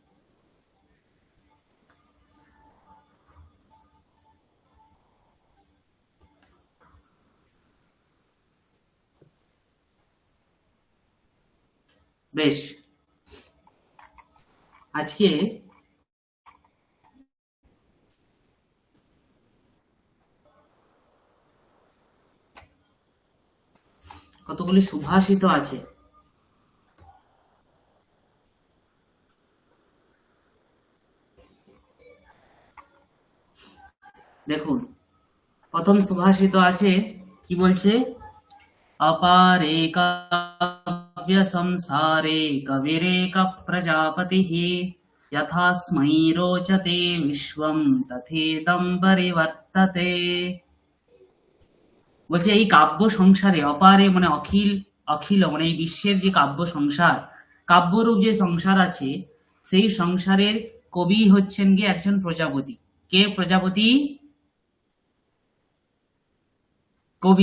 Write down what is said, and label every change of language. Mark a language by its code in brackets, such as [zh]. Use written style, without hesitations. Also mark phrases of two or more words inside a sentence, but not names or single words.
[bn] বেশ, আজকে কতগুলি সুভাষিত আছে। দেখুন, প্রথম সুভাষিত আছে, কি বলছে? [sa] अपारे काव्य संसारे कविरेकः प्रजापतिः यथास्मै रोचते विश्वं तथेदं परिवर्तते। [bn] বলছে এই কাব্য সংসারে, অপারে মানে অখিল, অখিল মানে এই বিশ্বের যে কাব্য সংসার, কাব্যরূপ যে সংসার আছে, সেই সংসারের কবি হচ্ছেন গিয়ে একজন প্রজাপতি। কে প্রজাপতি? কবি।